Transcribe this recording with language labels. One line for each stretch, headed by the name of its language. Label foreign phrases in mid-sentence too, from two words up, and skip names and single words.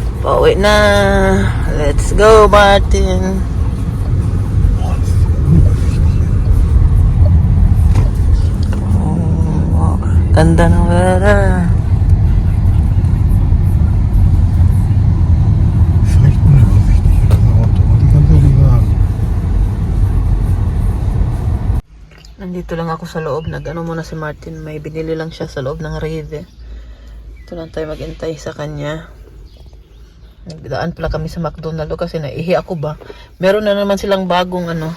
Filipino: Pauwi na.
English: Let's go, Martin.
Filipino: Oh, ganda ng weather.
German: Vielleicht unübersichtlich oder ein Auto, muss ich ganz ehrlich sagen.
Filipino: Nandito lang ako sa loob. Nag-ano muna si Martin. May binili lang siya sa loob ng Reve. Ito lang tayo mag-intay sa kanya. Nagdaan pala kami sa McDonald's kasi naihi ako ba. Meron na naman silang bagong ano.